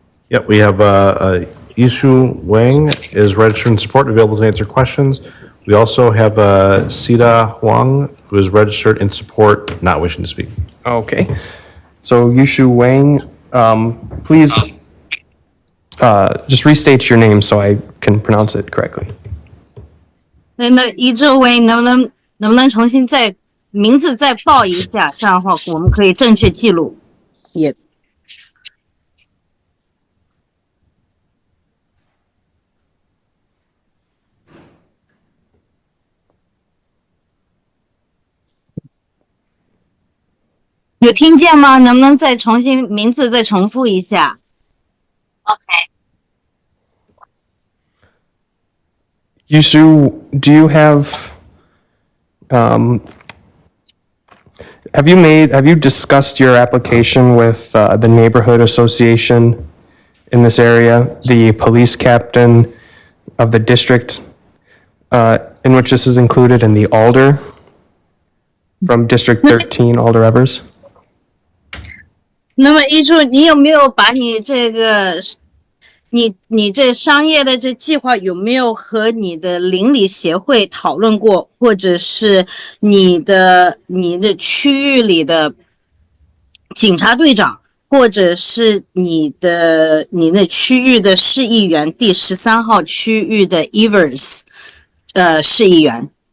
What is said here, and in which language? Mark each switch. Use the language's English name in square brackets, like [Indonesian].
[English] Yep, we have Yishu Wang is registered in support, available to answer questions. We also have Sita Huang, who is registered in support, not wishing to speak. Okay. So Yushu Wang, please just restate your name so I can pronounce it correctly. [Chinese] 那一周位能不能重新再名字再报一下？这样的话我们可以正确记录。也。有听见吗？能不能再重新名字再重复一下？ [English] Yushu, do you um, have you discussed your application with the neighborhood association in this area, the police captain of the district in which this is included, and the alder from District 13, Alder Evers? [Chinese] 那么一柱，你有没有把你这个你这商业的这计划有没有和你的邻里协会讨论过，或者是你的区域里的警察队长，或者是你那区域的市议员，第13号区域的 Evers 市议员？